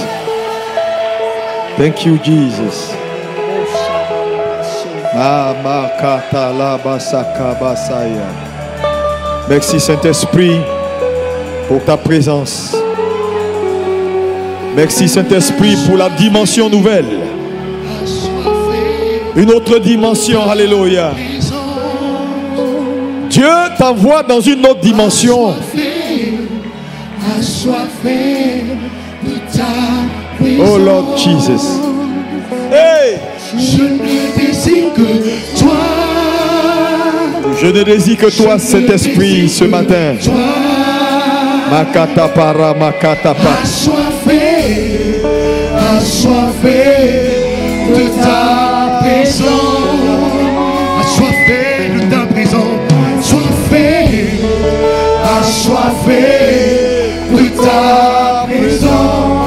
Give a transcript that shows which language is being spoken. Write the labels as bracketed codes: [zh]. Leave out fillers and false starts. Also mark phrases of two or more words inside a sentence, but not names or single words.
[en] Thank you, Jesus. [fr] Merci Saint-Esprit pour ta présence. Merci Saint-Esprit pour la dimension nouvelle. Une autre dimension, alléluia. Dieu t'envoie dans une autre dimension. [en] Oh Lord Jesus. Hey! [fr] Je ne désire que toi. Je ne désire que toi, Saint-Esprit, ce matin. Makata para, makata para. Assoiffé de ta présence. Assoiffé de ta présence. Assoiffé de ta présence.